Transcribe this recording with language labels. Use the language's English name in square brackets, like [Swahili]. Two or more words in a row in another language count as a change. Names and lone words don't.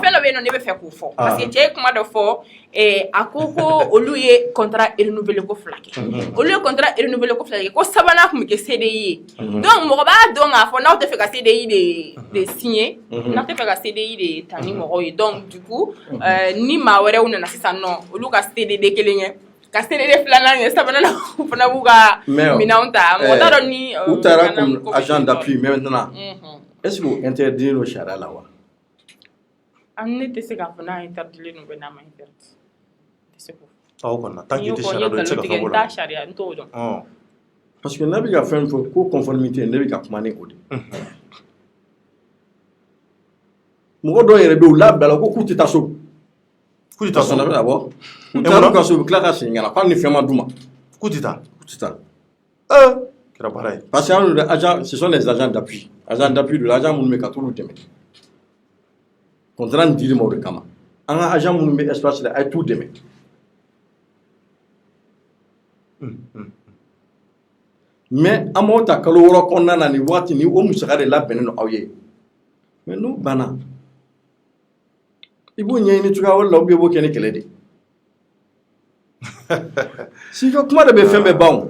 [Bambara] fɛn dɔ bɛ yen nɔ ne bɛ fɛ k'o fɔ parce que cɛ ye kuma dɔ fɔ a ko olu ye [French] contrat renouvelé [Bambara] ko 2 kɛ olu ye [French] contrat renouvelé [Bambara] ko 2 kɛ ko sabanan tun bɛ kɛ CDI ye donc mɔgɔ b'a dɔn k'a fɔ n'aw tɛ fɛ ka CDI de signer n'aw tɛ fɛ ka CDI de ta ni mɔgɔw ye [French] donc du coup [Bambara] ni maa wɛrɛw nana sisan nɔ olu ka CDD kelen kɛ ka CDD 2nan kɛ sabanan u fana b'u ka minɛnw ta mɔgɔ t'a dɔn ni u taara [French] comme agent d'appui mais maintenant est-ce que [Bambara] o interdit no sariya la wa ne tɛ se k'a fɔ n'a interdilen no n'a ma interdit aw kɔni tant que i tɛ sariya dɔn i tɛ se ka fɛn fɔ la sariya n t'o dɔn [French] parce que [Bambara] ne bɛ ka fɛn fɔ ko conformité ne bɛ ka kuma ni o de mɔgɔ dɔw yɛrɛ bɛ u labila ko k'u tɛ taa so k'u tɛ taa so u taara ka so u bɛ tila ka segin ka na k'ale ni fɛn ma d'u ma k'u tɛ taa kɛra baara ye [French] parce que agent ce sont les agents d'appui de l'agent [Bambara] minnu bɛ ka t'olu dɛmɛ contrat nin dili ma o de kama an ka agent minnu bɛ espace la a ye t'u dɛmɛ mais an b'aw ta kalo 6 kɔnɔna na nin waati ni o musaka de labɛnnen don aw ye mais n'o banna i b'o ɲɛɲini cogoya wɛrɛ la [French] ou bien [Bambara] i b'o kɛ ni kɛlɛ de si ka kuma de bɛ fɛn bɛɛ ban o